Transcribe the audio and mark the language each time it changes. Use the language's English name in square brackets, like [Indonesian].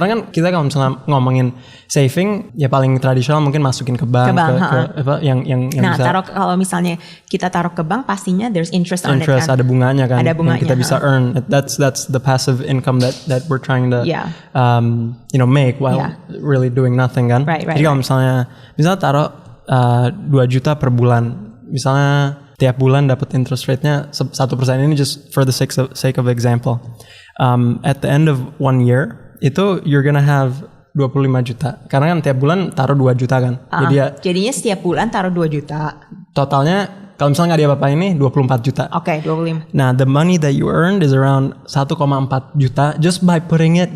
[Indonesian] Karena kan kita kalau misalnya ngomongin saving ya paling tradisional mungkin masukin ke bank, yang nah, bisa. Nah, kalau misalnya kita taruh ke bank pastinya [English] there's interest on it [Indonesian] kan. Ada bunganya kan. Ada bunganya. Yang kita bisa earn. [English] That's the passive income that we're trying to make while really doing nothing kan. Right. [Indonesian] Jadi kalau misalnya taruh 2 juta per bulan. Misalnya tiap bulan dapat interest rate-nya 1%, ini [English] just for the sake of example. At the end of 1 year, [Indonesian] itu [English] you're gonna have 25 juta. [Indonesian] Karena kan tiap bulan taruh 2 juta kan. Jadinya setiap bulan taruh 2 juta. Totalnya kalau misalnya nggak diapa-apain ini 24 juta. Oke, 25. [English] Nah, the money that you earned is around 1,4 juta just by putting it.